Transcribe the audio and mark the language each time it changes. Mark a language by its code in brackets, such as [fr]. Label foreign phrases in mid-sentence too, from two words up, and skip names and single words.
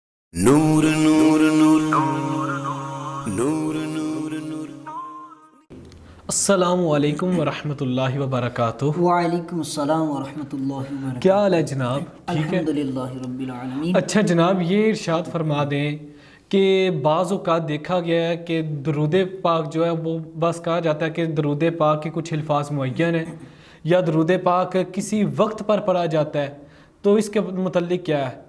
[ar] نور نور نور نور نور نور السلام علیکم ورحمۃ اللہ وبرکاتہ۔ وعلیکم السلام ورحمۃ اللہ وبرکاتہ۔ [ur] کیا حال ہے جناب؟ ٹھیک ہے؟ [ar] الحمدللہ رب العالمین۔ [ur] اچھا جناب، یہ ارشاد فرما دیں کہ بعض اوقات دیکھا گیا ہے کہ درود پاک جو ہے وہ بس کہا جاتا ہے کہ درود پاک کے کچھ الفاظ معین ہیں یا درود پاک کسی وقت پر پڑھا جاتا ہے، تو اس کے متعلق کیا ہے؟